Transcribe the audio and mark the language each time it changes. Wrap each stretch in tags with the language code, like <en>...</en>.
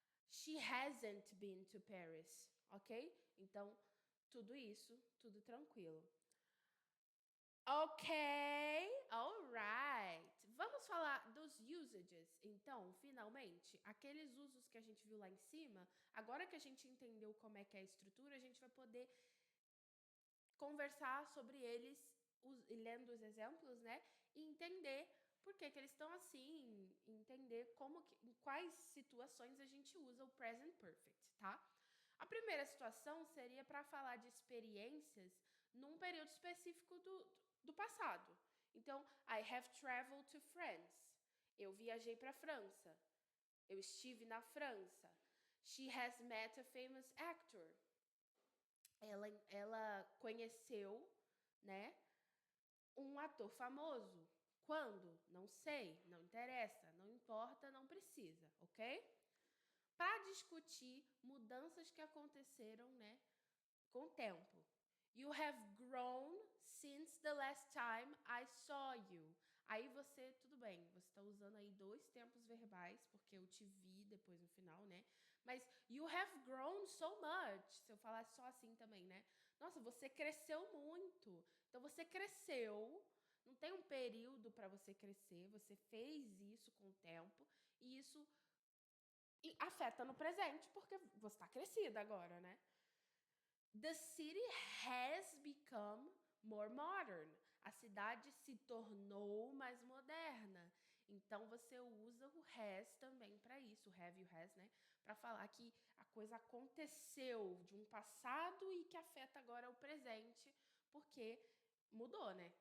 <en>She hasn't been to Paris, ok?</en> <pt>Então, tudo isso, tudo tranquilo. Ok, alright. Vamos falar dos usages, então, finalmente. Aqueles usos que a gente viu lá em cima, agora que a gente entendeu como é que é a estrutura, a gente vai poder conversar sobre eles, lendo os exemplos, né? E entender por que eles estão assim, entender em quais situações a gente usa o present perfect, tá? A primeira situação seria para falar de experiências num período específico do passado. Então,</pt> <en>I have traveled to France.</en> <pt>Eu viajei para a França. Eu estive na França.</pt> <en>She has met a famous actor.</en> <pt>Ela conheceu, né, um ator famoso. Quando? Não sei, não interessa, não importa, não precisa, ok? Para discutir mudanças que aconteceram, né, com o tempo.</pt> <en>You have grown since the last time I saw you.</en> <pt>Aí você, tudo bem, você está usando aí dois tempos verbais, porque eu te vi depois no final, né?</pt> <en>Mas you have grown so much.</en> <pt>Se eu falasse só assim também, né? Nossa, você cresceu muito. Então você cresceu. Não tem um período para você crescer. Você fez isso com o tempo. E isso afeta no presente, porque você está crescida agora, né?</pt> <en>The city has become more modern.</en> <pt>A cidade se tornou mais moderna. Então você usa o has também para isso, o have e o has, né? Para falar que a coisa aconteceu de um passado e que afeta agora o presente, porque mudou, né?</pt>